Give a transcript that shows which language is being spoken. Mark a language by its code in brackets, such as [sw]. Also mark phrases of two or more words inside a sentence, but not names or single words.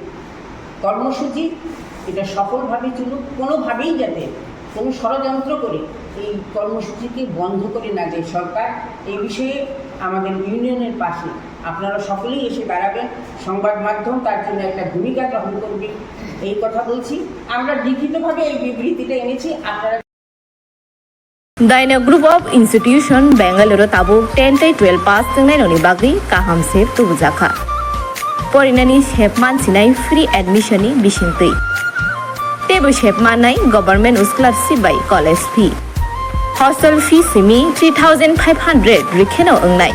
[bn] কর্মসূচি এটা সফলভাবে চলুক, কোনোভাবেই যাতে কোনো ষড়যন্ত্র করে এই কর্মসূচিকে বন্ধ করে না দেয় সরকার। এই বিষয়ে আমাদের ইউনিয়নের পাশে আপনারা সকলেই এসে দাঁড়াবেন, সংবাদ মাধ্যম তার জন্য একটা ভূমিকা গ্রহণ করবে, এই কথা বলছি। আমরা লিখিতভাবে এই বিবৃতিটা এনেছি, আপনারা [trp] Daina Group of Institution Bangalore Tabu 10-12 pass tengnai bagri kaham sep tubujaka. Porinani shepman sinai [en] free admission [trp] ni bisintui. Tebu shepman nai [en] government scholarship by college fee. Hostel fee [trp] simi 3,500 rikheno ongnai.